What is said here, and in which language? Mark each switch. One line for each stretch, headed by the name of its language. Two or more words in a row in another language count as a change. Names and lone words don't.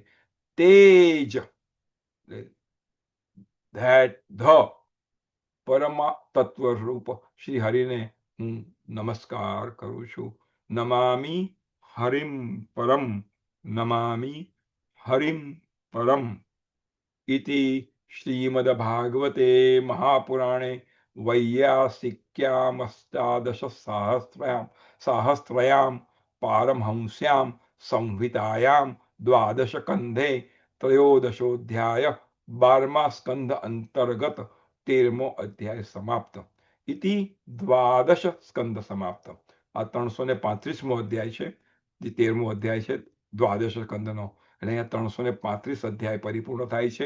Gujarati: તે જ પરમ તત્વ રૂપ શ્રી હરિને હું નમસ્કાર કરું છું.
Sanskrit: નમામિ હરિમ પરમ, નમામિ હરિમ પરમ. इति श्रीमद्भागवते महापुराणे वैयासिक्यामष्टादशसहस्रयां पारमहंस्यां संहितायां द्वादशकन्धे त्रयोदशोऽध्याय
Gujarati: 12મા સ્કંધ અંતર્ગત 13મો અધ્યાય સમાપ્ત.
Sanskrit: ઇતિ દ્વાદશ સ્કંદ સમાપ્ત.
Gujarati: આ 335મો અધ્યાય છે, જે 13મો અધ્યાય છે દ્વાદશ સ્કંદનો. અને અહીંયા 335 અધ્યાય પરિપૂર્ણ થાય છે.